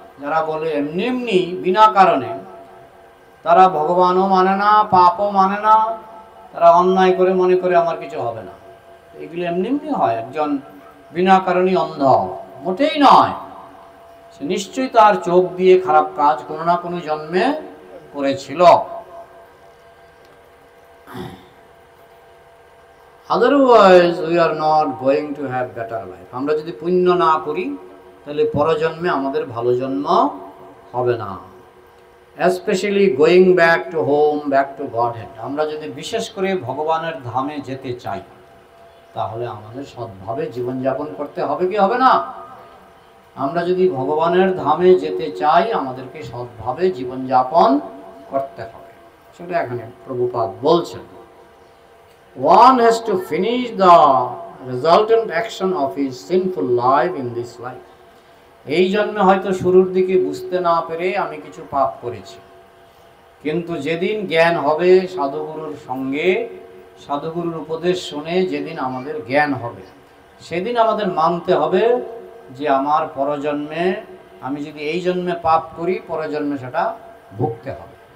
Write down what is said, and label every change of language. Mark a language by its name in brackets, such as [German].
[Bangla] যারা বলে এমনি এমনি বিনা কারণে, তারা ভগবানও মানে না, পাপও মানে না, তারা অন্যায় করে মনে করে আমার কিছু হবে না। এগুলি এমনি এমনি হয়। একজন বিনা কারণে অন্ধ মোটেই নয়, সে নিশ্চয়ই তার চোখ দিয়ে খারাপ কাজ কোনো না কোনো জন্মে করেছিল। [English] Otherwise we are not going to have better life. [Bangla] আমরা যদি পুণ্য না করি তাহলে পরজন্মে আমাদের ভালো জন্ম হবে না। [English] Especially going back to home, back to Godhead. [Bangla] আমরা যদি বিশেষ করে ভগবানের ধামে যেতে চাই, তাহলে আমাদের সৎভাবে জীবনযাপন করতে হবে কি হবে না? আমরা যদি ভগবানের ধামে যেতে চাই, আমাদেরকে সৎভাবে জীবনযাপন করতে হবে। সেটা এখানে প্রভুপাদ বলছেন। [English] One has to finish the resultant action of his sinful life in this life. [Bangla] এই জন্মে হয়তো শুরুর দিকে বুঝতে না পেরে আমি কিছু পাপ করেছি, কিন্তু যেদিন জ্ঞান হবে সাধুগুরুর সঙ্গে, সাধুগুরুর উপদেশ শুনে যেদিন আমাদের জ্ঞান হবে, সেদিন আমাদের মানতে হবে যে আমার পরজন্মে, আমি যদি এই জন্মে পাপ করি, পরজন্মে সেটা ভুগতে হবে।